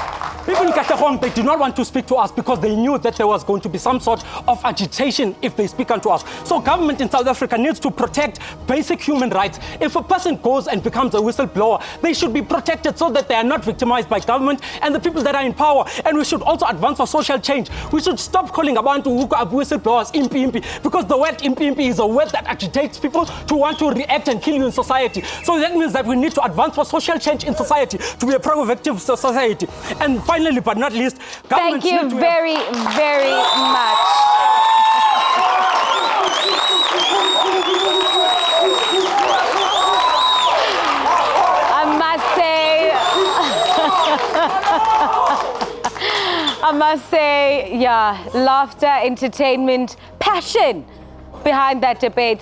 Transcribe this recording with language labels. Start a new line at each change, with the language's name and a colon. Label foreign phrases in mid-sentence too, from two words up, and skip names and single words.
English: People in Katlehong, they do not want to speak to us because they knew that there was going to be some sort of agitation if they speak unto us. So government in South Africa needs to protect basic human rights. If a person goes and becomes a whistleblower, they should be protected so that they are not victimized by government and the people that are in power. And we should also advance for social change. We should stop calling abantu whistleblowers impi, because the word impi is a word that agitates people to want to react and kill you in society. So that means that we need to advance for social change in society, to be a proactive society. And finally, but not least, thank you very, very much. I must say, yeah, laughter, entertainment, passion behind that debate.